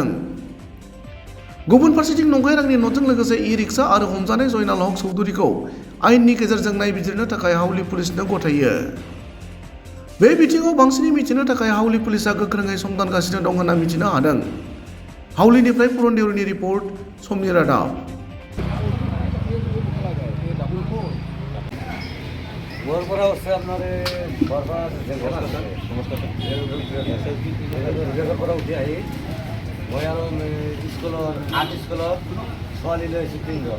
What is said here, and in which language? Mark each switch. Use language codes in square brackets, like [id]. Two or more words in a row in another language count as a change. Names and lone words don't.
[brx] गुबुन फारसेथिं नंखाय रांनि नटजों लोगोसे इ-रिक्सा आरो हमजानाय जयनाल हक चौधुरीखौ आयेननि गेजेरजों नायबिजिरनो थाखाय हावलि पुलिसनो गथायो। बे बिथिङाव बांसिनै मिथिनो थाखाय हावलि पुलिसआ गोख्रोङै संदानगासिनो दं होनना मिथिनो हादों। हावलिनिफ्राय पुरन देउरिनि रिपर्ट, समनि रादाब। [as] মই আৰু স্কুলৰ আৰ্ট স্কুলৰ ছোৱালী লৈ আহিছোঁ 3 জন।